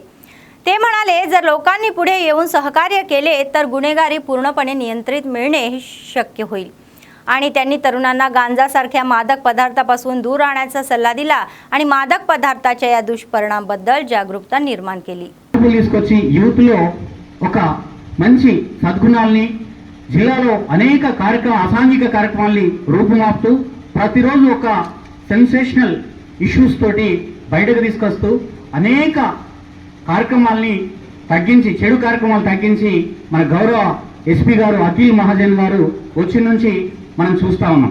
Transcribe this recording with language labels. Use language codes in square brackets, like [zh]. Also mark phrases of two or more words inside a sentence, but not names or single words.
[mr] ते म्हणाले, जर लोकांनी पुढे येऊन सहकार्य केले तर गुन्हेगारी पूर्णपणे नियंत्रित मिळणे शक्य होईल. आणि त्यांनी तरुणांना गांजासारख्या मादक पदार्थापासून दूर राहण्याचा सल्ला दिला आणि मादक पदार्थाच्या या दुष्परिणामाबद्दल जागरूकता निर्माण केली. [te] పోలీసుకొచ్చి యూత్ లో ఒక మంచి సద్గుణాల్ని జిల్లాలో అనేక అసాంఘిక కార్యక్రమాల్ని రూపుమాపుతూ ప్రతిరోజు ఒక [en] sensational issues [te] తోటి బయటకు తీసుకొస్తూ అనేక కార్యక్రమాల్ని తగ్గించి చెడు కార్యక్రమాలు తగ్గించి మన గౌరవ ఎస్పీ గారు అఖిల్ మహాజన్ గారు వచ్చి నుంచి మనం చూస్తా ఉన్నాం.